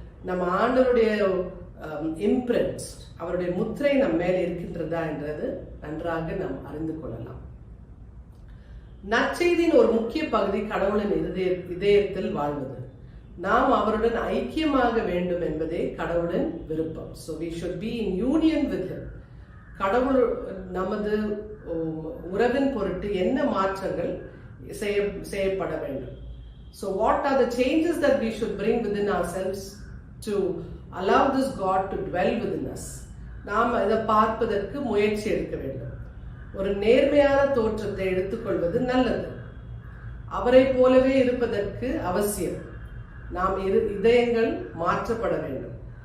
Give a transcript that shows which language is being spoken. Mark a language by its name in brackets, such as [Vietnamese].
[Tamil] நம்ம ஆண்டவருடைய இம்ப்ரென்ஸ், அவருடைய முத்திரை நம்ம மேல இருக்கின்றதா என்றது நன்றாக நாம் அறிந்து கொள்ளலாம். நற்செய்தியின் ஒரு முக்கிய பகுதி கடவுளின் இதயத்தில் வாழ்வது. நாம் அவருடன் ஐக்கியமாக வேண்டும் என்பதே கடவுளின் விருப்பம். [English] So we should be in union with him. [Tamil] கடவுள் நமது உறவின் பொருட்டு என்ன மாற்றங்கள் செய்யப்பட வேண்டும். [English] So what are the changes that we should bring within ourselves to allow this God to dwell within us? [Tamil] நாம் இதை பார்ப்பதற்கு முயற்சி எடுக்க வேண்டும். ஒரு நேர்மையான தோற்றத்தை எடுத்துக்கொள்வது நல்லது. அவரை போலவே இருப்பதற்கு அவசியம். நாம் இதயங்கள் மாற்றப்பட வேண்டும்.